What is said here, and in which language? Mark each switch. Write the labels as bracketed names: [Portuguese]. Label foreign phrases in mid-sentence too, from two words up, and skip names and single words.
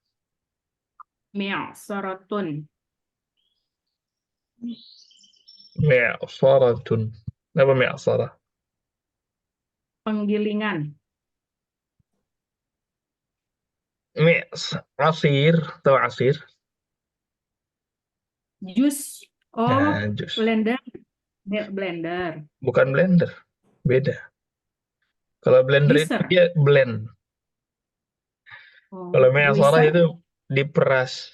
[Indonesian] Mi'sorotun. mi'saratun. Apa mi'sarah? Penggilingan. Asir, tahu asir? Jus. Oh, Nah, jus. blender. Blender. Bukan blender, beda. Kalau blender itu Juicer. dia blend. Oh, Kalau mi'sarah juicer. itu diperas.